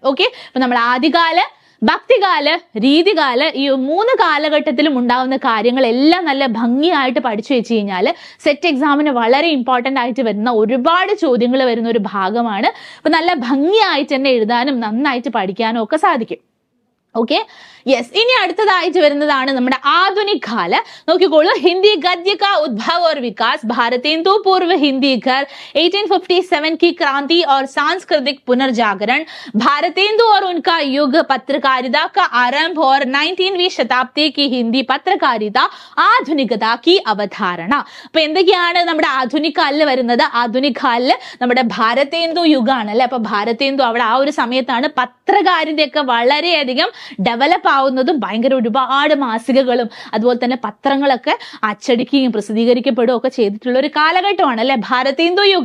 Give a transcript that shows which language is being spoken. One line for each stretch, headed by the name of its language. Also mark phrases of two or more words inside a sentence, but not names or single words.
Malayalam: ഓക്കെ, അപ്പൊ നമ്മൾ ആദ്യകാല, ഭക്തികാല്, രീതികാല്, ഈ 3 കാലഘട്ടത്തിലും ഉണ്ടാവുന്ന കാര്യങ്ങളെല്ലാം നല്ല ഭംഗിയായിട്ട് പഠിച്ചു വെച്ച് കഴിഞ്ഞാൽ സെറ്റ് എക്സാമിന് വളരെ ഇമ്പോർട്ടന്റ് ആയിട്ട് വരുന്ന ഒരുപാട് ചോദ്യങ്ങൾ വരുന്ന ഒരു ഭാഗമാണ്. അപ്പൊ നല്ല ഭംഗിയായിട്ട് തന്നെ എഴുതാനും നന്നായിട്ട് പഠിക്കാനും ഒക്കെ സാധിക്കും.
English: okay, yes,
Malayalam: ഇനി അടുത്തതായിട്ട് വരുന്നതാണ് നമ്മുടെ ആധുനിക് കാല. നോക്കിക്കോളൂ, ഹിന്ദി
Hindi: गद्य का उद्भव और विकास, भारतेंदु पूर्व हिंदी घर, 1857 की क्रांति और सांस्कृतिक पुनर्जागरण, भारतेंदु और उनका युग, पत्रकारिता का आरंभ और 19वीं शताब्दी की हिंदी पत्रकारिता, आधुनिकता की अवधारणा.
Malayalam: അപ്പൊ എന്തൊക്കെയാണ് നമ്മുടെ ആധുനിക് കാലിൽ വരുന്നത്? ആധുനിക് കാലില് നമ്മുടെ ഭാരതേന്ദു യുഗമാണ് അല്ലെ. അപ്പൊ ഭാരതേന്ദു അവിടെ ആ ഒരു സമയത്താണ് പത്രകാരിന്റെ ഒക്കെ വളരെയധികം ഡെവലപ്പ് ആവുന്നതും ഭയങ്കര ഒരുപാട് മാസികകളും അതുപോലെ തന്നെ പത്രങ്ങളൊക്കെ അച്ചടിക്കുകയും പ്രസിദ്ധീകരിക്കപ്പെടുകയും ഒക്കെ ചെയ്തിട്ടുള്ള ഒരു കാലഘട്ടമാണ് അല്ലെ ഭാരതേന്ദു യുഗ്.